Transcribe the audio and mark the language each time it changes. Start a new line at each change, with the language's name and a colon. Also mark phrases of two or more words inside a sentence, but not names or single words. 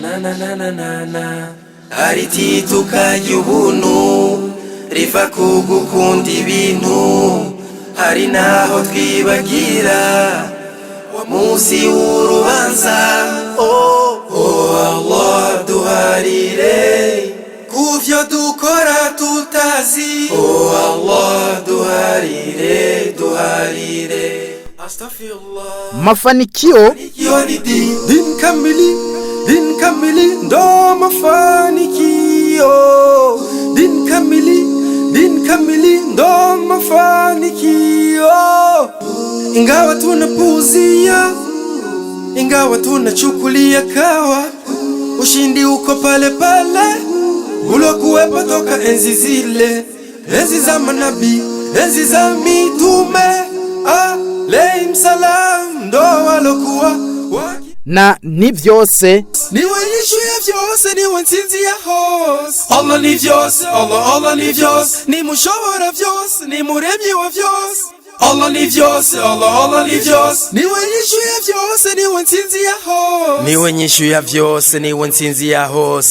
Rundi: hari tituka y'ubuntu riva ku gukunda ibintu, hari naho twibagira wa munsi w'urubanza. Allah duharire kuvyo dukora tutazi, Allah duharire astaghfirullah.
Swahili: Mafanikio din kamili ndo mafanikio, din kamili ndo mafanikio. Ingawa tunapuzia, ingawa tunachukulia kawa, ushindi uko pale pale ulokuwepo toka enzi zile, enzi za manabii, enzi za mitume
Arabic: alayhim salam,
Swahili: ndo walokuwa
Rundi: na ni vyose niwe yishu ya vyose, niwe nsinzi ya hose. Allah ni vyose, Allah ni vyose, ni mushobora vyose, ni muremyi wa vyose. Allah ni vyose, Allah ni vyose, niwe nyishu ya vyose, niwe nsinzi ya hose, niwe nyishu ya vyose, niwe nsinzi ya hose.